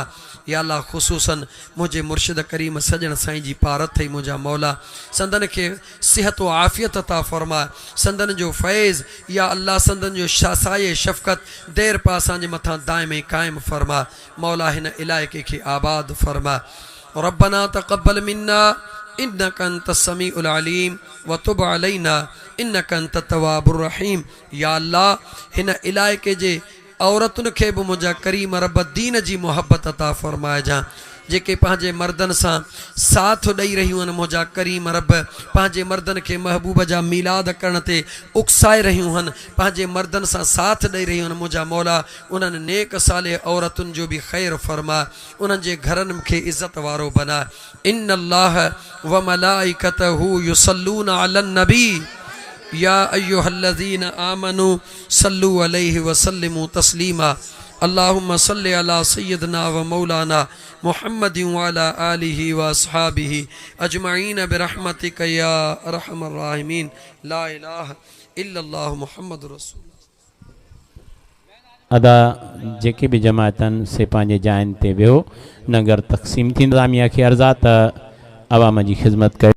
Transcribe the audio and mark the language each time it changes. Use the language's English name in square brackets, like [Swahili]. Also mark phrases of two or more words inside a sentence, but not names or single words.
[Sindhi] या अल्लाह ख़ुसूसन मुझे मुर्शिद करीम सजण साईं जी पारत थई। मुझा मौला संदन के सिहत व आफ़ियत अता फरमा, संदन जो फैज़ या अल्लाह संदन जो शासाए शफ़क़त देर पा असांजे मथां दाइम क़ाइम फरमा। मौला हिन इलाइक़े खे आबाद फरमा। [Arabic] ربنا تقبل منا إنك أنت السميع العليم وتب علينا إنك أنت التواب الرحيم. [Sindhi] या अल्लाह हिन इलाइक़े जे औरतुनि खे बि मुझा करीम रब दीन जी मोहब्बत अता फरमाइजां, जेके पंहिंजे मर्दनि सां साथ ॾेई रहियूं आहिनि। मुझा करीम रब पंहिंजे मर्दनि खे महबूब जा मीलाद करण ते उकसाए रहियूं आहिनि, पंहिंजे मर्दनि सां साथ ॾेई रहियूं आहिनि। मुझा मौला उन्हनि नेक साले औरतुनि जो बि ख़ैर फरमा, उन्हनि जे घरनि खे इज़त वारो बना। [Arabic] إن الله وملائكته يصلون على النبي يا أيها الذين آمنوا صلوا عليه وسلموا تسليما. اللهم صل على سيدنا ومولانا محمد وعلى آله وأصحابه أجمعين برحمتك يا أرحم الراحمين. لا إله إلا الله محمد رسول. [Sindhi] अदा जेके भी जमातन से पंहिंजे जाइन ते वियो नगर तक़सीम थी। इंतज़ामिया खे अर्ज़ा त अवाम जी ख़िदमत कयो।